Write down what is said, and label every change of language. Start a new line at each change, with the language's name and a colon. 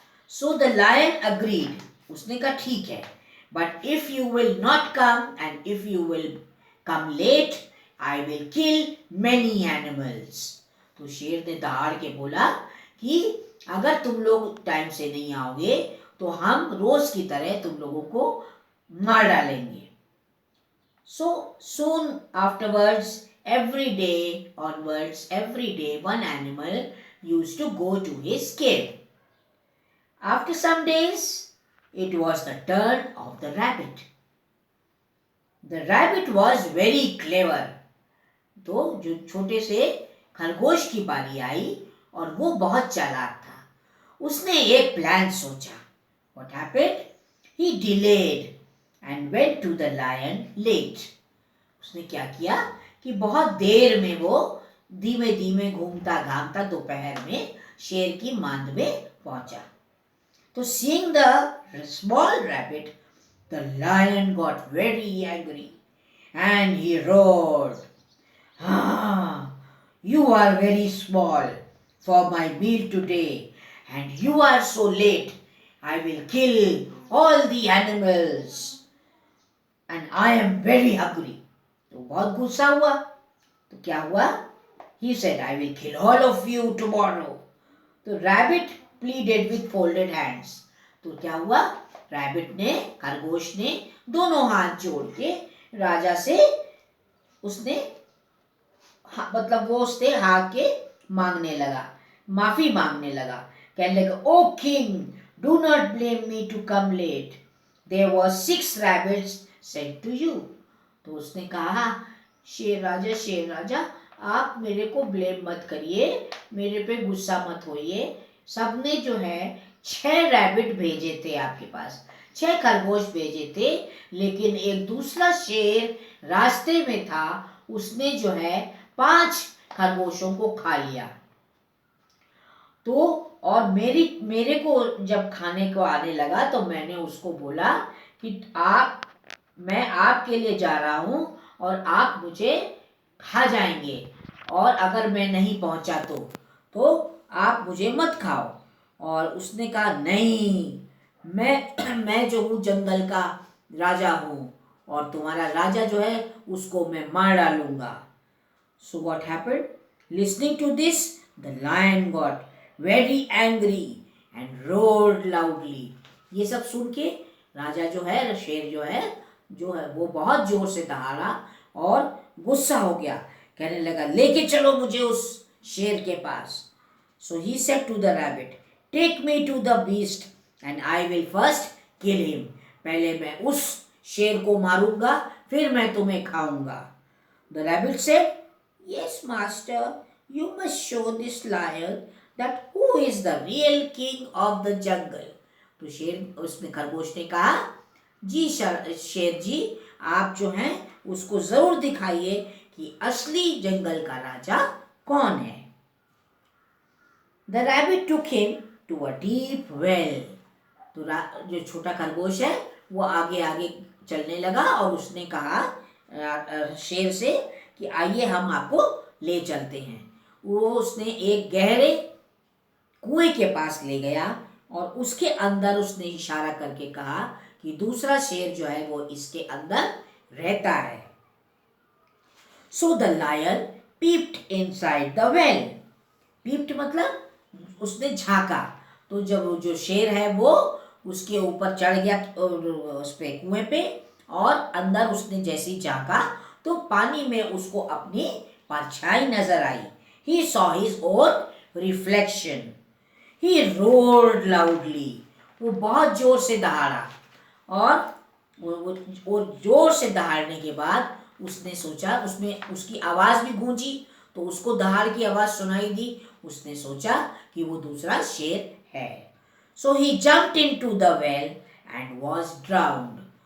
English: so the lion agreed,
Hindi: उसने कहा ठीक है,
English: But if you will not come and if you will come late I will kill many animals.
Hindi: तो शेर ने दहाड़ के बोला कि अगर तुम लोग टाइम से नहीं आओगे तो हम रोज की तरह तुम लोगों को मार डालेंगे.
English: So soon afterwards, every day onwards, every day one animal used to go to his cave. After some days, it was the turn of the rabbit. The rabbit was very clever.
Hindi: तो जो छोटे से खरगोश की बारी आई और वो बहुत चालाक था. उसने एक प्लान सोचा.
English: What happened? He delayed and went to the lion late.
Hindi: उसने क्या किया कि बहुत देर में वो धीमे धीमे घूमता घामता दोपहर में शेर की मांद में पहुंचा.
English: तो seeing the small rabbit, the lion got very angry and he roared, "Ah, you are very small for my meal today. and you are so late. I will kill all the animals and I am very hungry.
Hindi: तो बहुत गुस्सा हुआ. तो क्या हुआ?
English: He said, I will kill all of you tomorrow. तो rabbit pleaded with folded hands.
Hindi: तो क्या हुआ? रैबिट ने, खरगोश ने दोनों हाथ जोड़ के राजा से उसने मतलब वो उससे हाके मांगने लगा, माफी मांगने लगा. कहने लगा,
English: O king, do not blame me to come late. There were 6 rabbits sent to you.
Hindi: तो उसने कहा, शेर राजा आप मेरे को ब्लेम मत करिए, मेरे पे गुस्सा मत होइए. सबने जो है 6 रैबिट भेजे थे आपके पास, 6 खरगोश भेजे थे, लेकिन एक दूसरा शेर रास्ते में था, उसने जो है 5 खरगोशों को खा लिया. तो और मेरे को जब खाने को आने लगा तो मैंने उसको बोला कि मैं आपके लिए जा रहा हूँ और आप मुझे खा जाएंगे, और अगर मैं नहीं पहुंचा तो आप मुझे मत खाओ. और उसने कहा, नहीं, मैं जो हूँ जंगल का राजा हूँ, और तुम्हारा राजा जो है उसको मैं मार डालूंगा.
English: So what happened? Listening to this, the lion got very angry and roared loudly.
Hindi: ये सब सुन के राजा जो है, शेर जो है वो बहुत जोर से दहाड़ा और गुस्सा हो गया. कहने लगा, लेके चलो मुझे उस शेर के पास.
English: So he said to the rabbit, take me to the beast and I will first kill him.
Hindi: पहले मैं उस शेर को मारूंगा, फिर मैं तुम्हें खाऊंगा.
English: The rabbit said, yes master, you must show this lion that who is the real king of the jungle.
Hindi: तो शेर, उसने खरगोश ने कहा, जी शेर जी, आप जो हैं उसको जरूर दिखाइए कि असली जंगल का राजा कौन है.
English: The rabbit took him to a deep well.
Hindi: तो जो छोटा खरगोश है वो आगे आगे चलने लगा और उसने कहा शेर से कि आइए हम आपको ले चलते हैं. वो उसने एक गहरे कुएं के पास ले गया और उसके अंदर उसने इशारा करके कहा कि दूसरा शेर जो है वो इसके अंदर रहता है.
English: So the lion peeped inside the well.
Hindi: Peeped मतलब उसने झांका. तो जब जो शेर है वो उसके ऊपर चढ़ गया उस पे कुएं पे, और अंदर उसने जैसी झांका तो पानी में उसको अपनी परछाई नजर आई.
English: He saw his own reflection. He roared loudly.
Hindi: वो बहुत जोर से दहाड़ा, और वो जोर से दहाड़ने के बाद उसने सोचा, उसमें उसकी आवाज़ भी गूंजी, तो उसको दहाड़ की आवाज़ सुनाई दी. उसने सोचा कि वो दूसरा शेर है.
English: So he jumped into the well and was drowned.